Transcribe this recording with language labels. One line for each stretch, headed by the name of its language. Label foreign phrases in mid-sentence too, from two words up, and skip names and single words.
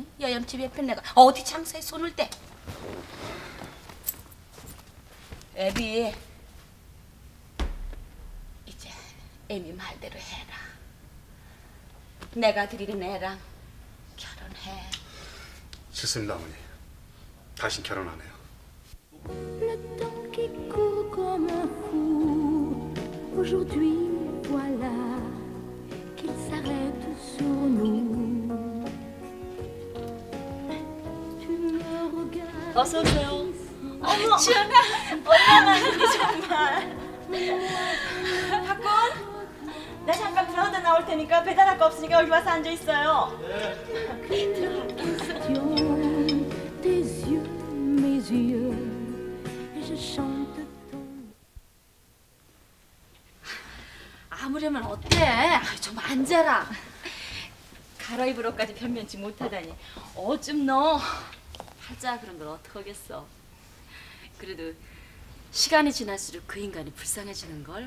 Korean: 여염집 옆에 내가 어디 장사에 손을 대. 애비 이제 애미 말대로 해라. 내가 드리는 애랑 결혼해. 싫습니다 어머니. 다신 결혼 안 해요.
French: Le temps qui court comme un fou. Aujourd'hui, voilà qu'il s'arrête sur nous. Tu me regardes.
Korean: 어서 오세요. 어머, 지연아, 얼마만이니 정말. 박군, 나 잠깐 들어다 나올 테니까 배달할 거 없으니까 여기 와서 앉아 있어요.
French: Tes yeux, mes yeux, et je chante ton.
Korean: 아무려면 어때? 좀 앉아라. 갈아입으러까지 변면치 못하다니. 어좀 너 하자 그런 걸 어떡하겠어. 그래도 시간이 지날수록 그 인간이 불쌍해지는 걸.